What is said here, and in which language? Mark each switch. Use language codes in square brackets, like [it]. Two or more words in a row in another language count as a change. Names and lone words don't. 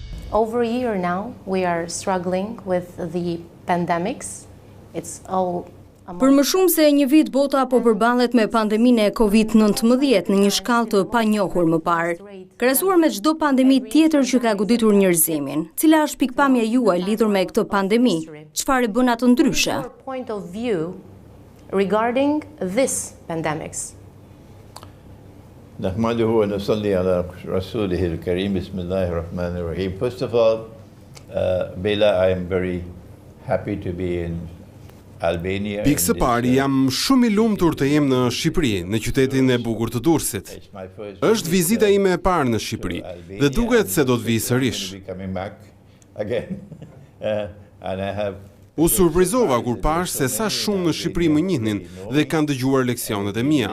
[en] Over a year now, we are struggling with the pandemics. It's all [sq] Për më shumë se një vit bota po përballet me pandeminë e COVID-19 në një shkallë të panjohur më parë. Krahasuar me çdo pandemi tjetër që ka goditur njerëzimin, cila është pikpamja juaj lidhur me këtë pandemi? Çfarë bën atë ndryshe? [en] Point of view regarding this pandemics. [ar] نحمده ونصلي على رسوله الكريم بسم الله الرحمن الرحيم. [en] First of all, Bela, I am very happy to be in Albania. [sq] Pikë së pari, jam shumë i lumtur të jem në Shqipëri, në qytetin e bukur të Durrësit. Është vizita ime e parë në Shqipëri dhe duket se do të vi sërish. U surprizova kur pash se sa shumë në Shqipëri më njihnin dhe kanë dëgjuar leksionet e mia.